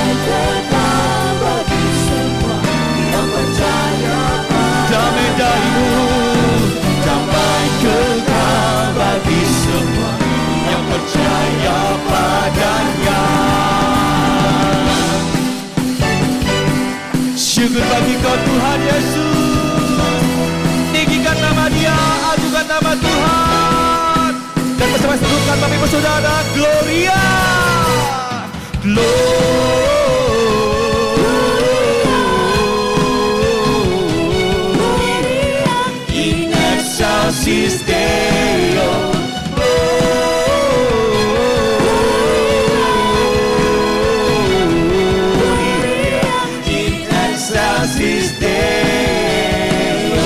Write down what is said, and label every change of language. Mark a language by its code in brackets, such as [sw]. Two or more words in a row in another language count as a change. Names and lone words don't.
[id] Damai dari-Mu, damai kekal bagi semua yang percaya padanya. Syukur bagi Kau Tuhan Yesus. Tinggikan nama Dia, agungkan nama Tuhan. Dan bersama serukan Bapak Ibu Saudara, [la] Gloria, Gloria in excelsis Deo. Gloria in excelsis Deo.